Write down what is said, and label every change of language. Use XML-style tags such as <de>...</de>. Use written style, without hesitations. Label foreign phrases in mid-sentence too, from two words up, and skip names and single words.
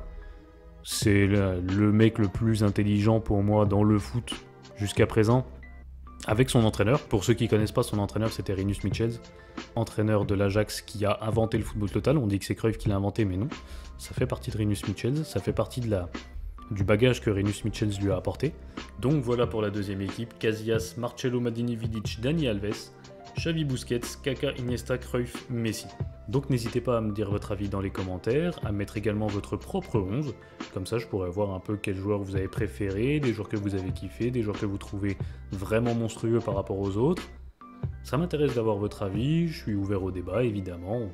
<fr>C'est le mec le plus intelligent pour moi dans le foot jusqu'à présent, avec son entraîneur. Pour ceux qui ne connaissent pas, son entraîneur, c'était Rinus Michels, entraîneur de l'Ajax qui a inventé le football total. On dit que c'est Cruyff qui l'a inventé, mais non. Ça fait partie de Rinus Michels, ça fait partie du bagage que Rinus Michels lui a apporté. Donc voilà pour la deuxième équipe: Casillas, Marcelo, Maldini, Vidic, Dani Alves, Xavi, Busquets, Kaka, Iniesta, Cruyff, Messi. Donc n'hésitez pas à me dire votre avis dans les commentaires, à mettre également votre propre 11, comme ça je pourrais voir un peu quels joueurs vous avez préférés, des joueurs que vous avez kiffés, des joueurs que vous trouvez vraiment monstrueux par rapport aux autres. Ça m'intéresse d'avoir votre avis, je suis ouvert au débat évidemment.</fr>